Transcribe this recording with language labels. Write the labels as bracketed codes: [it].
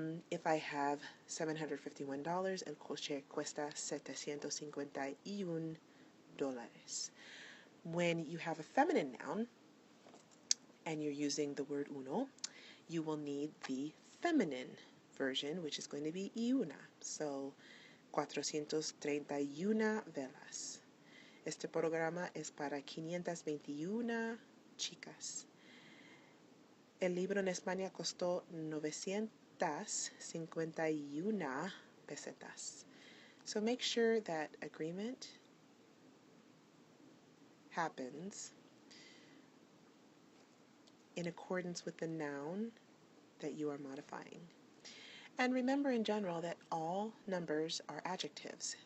[en] If I have $751, [es] el coche cuesta $751. [en] When you have a feminine noun and you're using the word uno, you will need the feminine version, which is going to be una. So 431 velas. [es] Este programa es para 521 chicas. El libro en España costó 951 pesetas. [en] So make sure that agreement happens in accordance with the noun that you are modifying. And remember in general that all numbers are adjectives.